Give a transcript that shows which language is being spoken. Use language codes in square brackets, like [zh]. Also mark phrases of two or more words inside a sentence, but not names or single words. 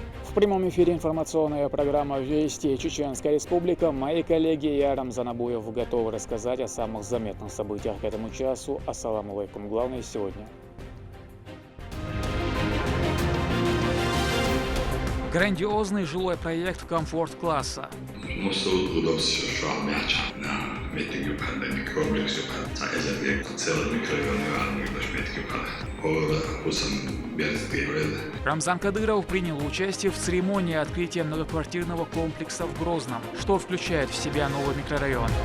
[ru] В прямом эфире информационная программа «Вести Чеченская Республика». Мои коллеги я, Рамзан Абуев, готовы рассказать о самых заметных событиях к этому часу. [ar] السلام عليكم. [ru] Главное сегодня. Грандиозный жилой проект комфорт-класса. Рамзан Кадыров принял участие в церемонии открытия многоквартирного комплекса в Грозном, что включает в себя новый микрорайон.